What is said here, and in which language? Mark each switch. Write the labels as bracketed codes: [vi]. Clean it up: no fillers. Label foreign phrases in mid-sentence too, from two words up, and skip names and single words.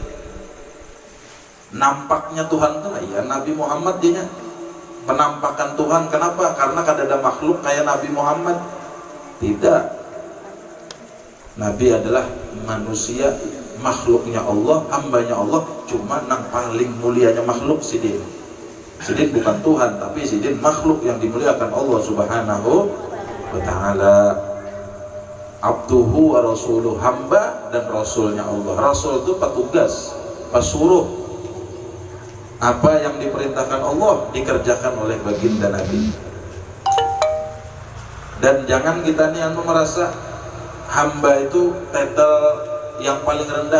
[bjn] Nampaknya Tuhan tuh ya Nabi Muhammad dia penampakan Tuhan. Kenapa? Karena kada ada makhluk kayak Nabi Muhammad. [id] Tidak. Nabi adalah manusia, makhluknya Allah, hambanya Allah. [bjn] Cuma nang paling mulianya makhluk sidin. Sidin bukan Tuhan, tapi sidin makhluk yang dimuliakan Allah [ar] سبحانه وتعالى. عبده ورسوله, [id] hamba dan rasulnya Allah. Rasul itu petugas, pesuruh. Apa yang diperintahkan Allah dikerjakan oleh baginda Nabi. Dan jangan kita nih merasa hamba itu titel yang paling rendah.